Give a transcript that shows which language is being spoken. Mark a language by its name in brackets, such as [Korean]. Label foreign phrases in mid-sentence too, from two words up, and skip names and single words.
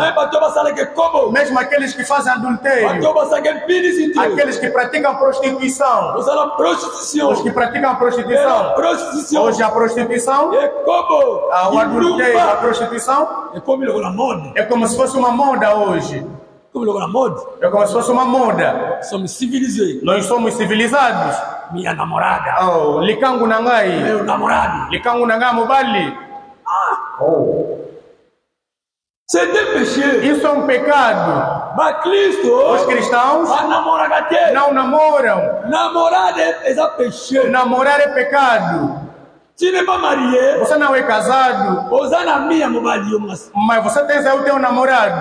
[Portuguese] Mesmo aqueles que fazem adultério, aqueles que praticam prostituição, os que praticam prostituição. Hoje a prostituição, o adultério, a prostituição é como se fosse uma moda hoje. É como se fosse uma moda. Nós somos civilizados. Minha namorada. [Lingala] Oh, likangu nangai. [Portuguese] Meu namorado. [Lingala] Likangu nangai mobali. Oh. [French] C'est un péché. [Portuguese] Isso é um pecado. Os cristãos não namoram. Namorar é pecado. Você não é casado, mas você tem aí o teu namorado.